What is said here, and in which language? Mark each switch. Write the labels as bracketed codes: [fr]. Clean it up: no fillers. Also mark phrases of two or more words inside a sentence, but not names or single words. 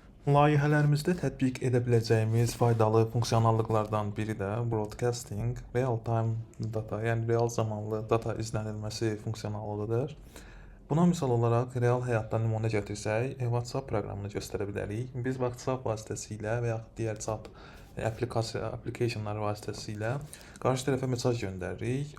[az] Layihələrimizdə tətbiq edə biləcəyimiz faydalı funksionallıqlardan biri də broadcasting, [en] real-time data, [az] yəni real zamanlı data izlənilməsi funksiyonallıqıdır. Buna misal olaraq real həyatdan nümunə gətirsək, WhatsApp proqramını göstərə bilərik. Biz WhatsApp vasitəsilə və yaxud digər [en] chat applicationlar [az] vasitəsilə qarşı tərəfə mesaj göndəririk.